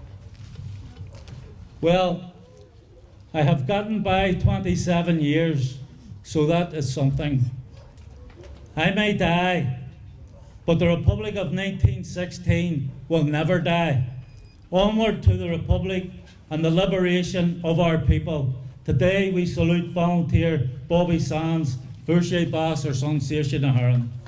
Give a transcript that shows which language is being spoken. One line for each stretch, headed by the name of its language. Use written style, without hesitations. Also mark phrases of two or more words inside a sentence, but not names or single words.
English: Well, I have gotten by 27 years, so that is something. I may die, but the Republic of 1916 will never die. Onward to the Republic and the liberation of our people. Today we salute volunteer Bobby Sands,
Irish: Fúrse Bás ar son Saoirse na HÉireann.